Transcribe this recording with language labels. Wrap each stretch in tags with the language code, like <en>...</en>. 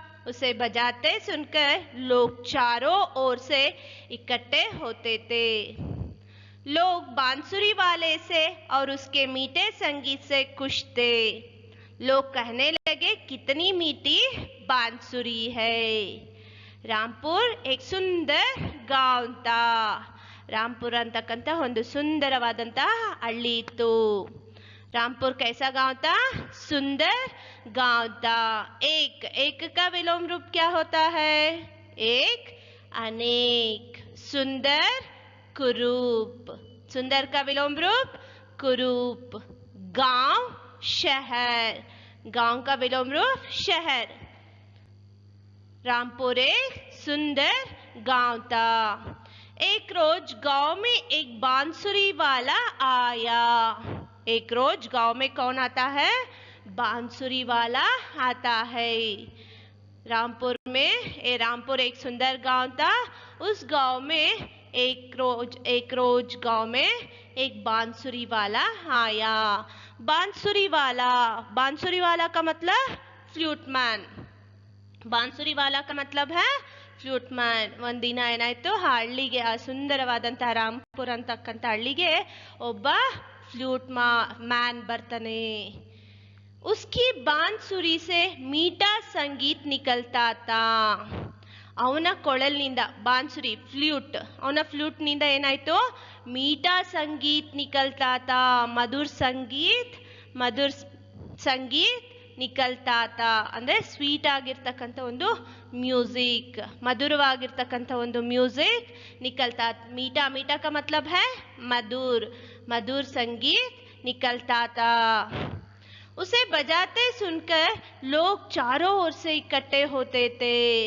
<hi>उसे बजाते सुनकर लोग चारों ओर से इकट्ठे होते थे। लोग बांसुरी वाले से और उसके मीठे संगीत से खुश थे। लोग कहने लगे, कितनी मीठी बांसुरी है।</hi> <kn>ರಾಂಪುರ್</kn> <hi>एक ಸುಂದರ ಗಾಂವ್ ತಾ.</hi> <kn>ರಾಂಪುರ ಅಂತಕ್ಕಂಥ ಒಂದು ಸುಂದರವಾದಂತಹ ಹಳ್ಳಿ ಇತ್ತು.</kn> <hi>रामपुर कैसा गांव था? सुंदर गांव था। एक का विलोम रूप क्या होता है? एक, अनेक। सुंदर, कुरूप। सुंदर का विलोम रूप कुरूप। गांव, शहर। गांव का विलोम रूप शहर। रामपुर एक सुंदर गांव था। एक रोज गांव में एक बांसुरी वाला आया। एक रोज गांव में कौन आता है? बांसुरी वाला आता है। रामपुर एक सुंदर गांव था। उस गांव में एक रोज गांव में एक बांसुरी वाला आया। बांसुरी वाला का मतलब फ्लूटमैन। ಬಾನ್ಸುರಿ ವಾಲಾ का मतलब है ಫ್ಲೂಟ್ಮ್ಯಾನ್.</hi> <kn>ಒಂದಿನ ಏನಾಯ್ತು, ಆ ಹಳ್ಳಿಗೆ, ಆ ಸುಂದರವಾದಂತಹ ರಾಂಪುರ ಅಂತಕ್ಕಂಥ ಹಳ್ಳಿಗೆ ಒಬ್ಬ ಫ್ಲೂಟ್ ಮ್ಯಾನ್ ಬರ್ತಾನೆ.</kn> <hi>उसकी बांसुरी से मीठा संगीत निकलता था.</hi> <kn>ಅವನ ಕೊಳಲಿನಿಂದ, ಬಾನ್ಸುರಿ ಫ್ಲೂಟ್, ಅವನ ಫ್ಲೂಟ್ ನಿಂದ ಏನಾಯ್ತು,</kn> <hi>मीठा संगीत निकलता था. मधुर संगीत ನಿಕಲ್ತಾ ತಾ</hi> <kn>ಅಂದ್ರೆ ಸ್ವೀಟ್ ಆಗಿರ್ತಕ್ಕಂಥ ಒಂದು ಮ್ಯೂಸಿಕ್, ಮಧುರವಾಗಿರ್ತಕ್ಕಂಥ ಒಂದು ಮ್ಯೂಸಿಕ್ ನಿಕಲ್ತಾ.</kn> <hi>मीठा का मतलब है मधुर संगीत निकलता था. उसे बजाते सुनकर लोग चारों ओर से इकट्ठे होते थे.</hi>